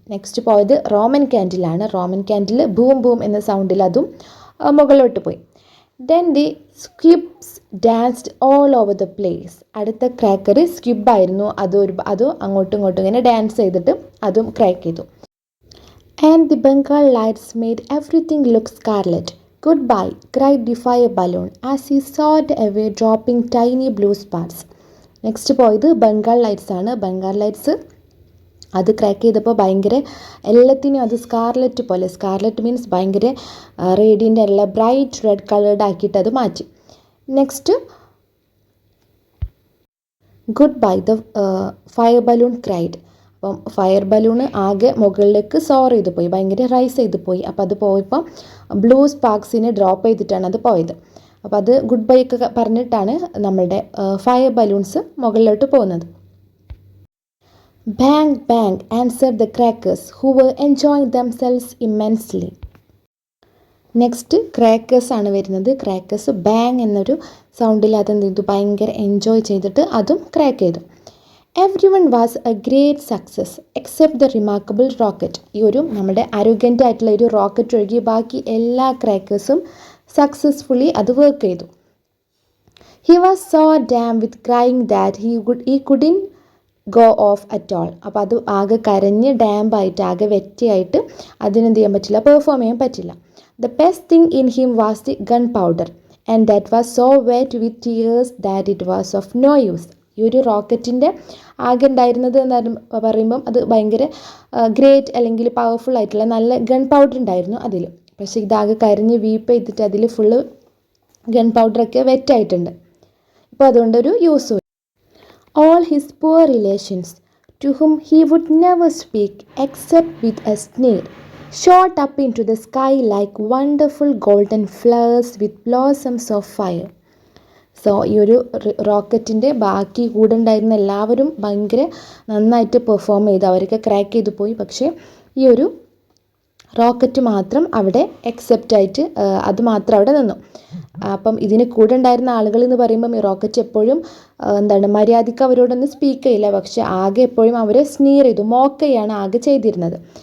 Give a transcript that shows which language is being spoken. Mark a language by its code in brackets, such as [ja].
[ml] Next പോയത് Roman ക്യാൻഡിലാണ്. Roman candle boom boom എന്ന സൗണ്ടിൽ അതും മുകളിലോട്ട് പോയി. [en] Then the squibs danced all over the place. [ml] അടുത്ത ക്രാക്കർ സ്ക്വിബായിരുന്നു. അതും അങ്ങോട്ടും ഇങ്ങോട്ടും ഇങ്ങനെ ഡാൻസ് ചെയ്തിട്ട് അതും ക്രാക്ക് ചെയ്തു. [en] And the Bengal lights made everything look scarlet. Goodbye, cried the fire balloon as he soared away, dropping tiny blue sparks. [ml] Next പോയത് Bengal lights ആണ്. ബംഗാൾ ലൈറ്റ്സ് അത് ക്രാക്ക് ചെയ്തപ്പോൾ ഭയങ്കര എല്ലാത്തിനും അത് സ്കാർലെറ്റ് പോലെ, സ്കാർലെറ്റ് മീൻസ് ഭയങ്കര റേഡിയൻ്റ് അല്ല, ബ്രൈറ്റ് റെഡ് കളേർഡ് ആക്കിയിട്ട് അത് മാറ്റി. [en] Next goodbye the fire balloon cried. [ml] അപ്പം ഫയർ ബലൂണ് ആകെ മുകളിലേക്ക് സോർ ചെയ്ത് പോയി, ഭയങ്കര റൈസ് ചെയ്ത് പോയി. അപ്പോൾ അത് പോയപ്പോൾ ബ്ലൂ സ്പാർക്സിനെ ഡ്രോപ്പ് ചെയ്തിട്ടാണ് അത് പോയത്. അപ്പോൾ അത് ഗുഡ് ബൈ ഒക്കെ പറഞ്ഞിട്ടാണ് നമ്മളുടെ ഫയർ ബലൂൺസ് മുകളിലോട്ട് പോകുന്നത്. [en] Bang bang answer the crackers who were enjoying themselves immensely. [ml] Next crackers ആണ് വരുന്നത്. ക്രാക്കേഴ്സ് ബാങ് എന്നൊരു സൗണ്ടിൽ അതെന്ത് ചെയ്തു, ഭയങ്കര എൻജോയ് ചെയ്തിട്ട് അതും ക്രാക്ക് ചെയ്തു. [en] Everyone was a great success except the remarkable rocket. [ml] ഈ ഒരു നമ്മുടെ അരോഗൻ്റ് ആയിട്ടുള്ള ഒരു റോക്കറ്റ് ഒഴികെ ബാക്കി എല്ലാ ക്രാക്കേഴ്സും സക്സസ്ഫുള്ളി അത് വർക്ക് ചെയ്തു. [en] He was so damn with crying that he couldn't go off at all. [ml] അപ്പോൾ അത് ആകെ കരഞ്ഞ് ഡാമ്പായിട്ട് ആകെ വെറ്റിയായിട്ട് അതിനെന്ത് ചെയ്യാൻ പറ്റില്ല, പെർഫോം ചെയ്യാൻ പറ്റില്ല. [en] The best thing in him was the gunpowder, and that was so wet with tears that it was of no use. [ml] ഈ ഒരു റോക്കറ്റിൻ്റെ ആകെ ഉണ്ടായിരുന്നത് എന്ന് പറയുമ്പം അത് ഭയങ്കര ഗ്രേറ്റ് അല്ലെങ്കിൽ പവർഫുൾ ആയിട്ടുള്ള നല്ല ഗൺ പൗഡർ ഉണ്ടായിരുന്നു അതിൽ. പക്ഷേ ഇതാകെ കരിഞ്ഞ് വീപ്പ് ചെയ്തിട്ട് അതിൽ ഫുള്ള് ഗൺ പൗഡറൊക്കെ വെറ്റായിട്ടുണ്ട്. ഇപ്പോൾ അതുകൊണ്ടൊരു യൂസും. [en] All his poor relations, to whom he would never speak except with a sneer, shot up into the sky like wonderful golden flowers with blossoms of fire. [ml] So ഈ ഒരു റോക്കറ്റിൻ്റെ ബാക്കി കൂടെ ഉണ്ടായിരുന്ന എല്ലാവരും ഭയങ്കര നന്നായിട്ട് പെർഫോം ചെയ്തു, അവരൊക്കെ ക്രാക്ക് ചെയ്തു പോയി. പക്ഷേ ഈ ഒരു റോക്കറ്റ് മാത്രം അവിടെ എക്സെപ്റ്റ് ആയിട്ട് അത് മാത്രം അവിടെ നിന്നു. അപ്പം ഇതിന് കൂടെ ഉണ്ടായിരുന്ന ആളുകൾ എന്ന് പറയുമ്പം ഈ റോക്കറ്റ് എപ്പോഴും മര്യാദയ്ക്ക് അവരോടൊന്നും സ്പീക്ക് ചെയ്യില്ല, പക്ഷെ ആകെ എപ്പോഴും അവരെ സ്നീർ ചെയ്തു, മോക്ക് ചെയ്യാണ് ആകെ ചെയ്തിരുന്നത്.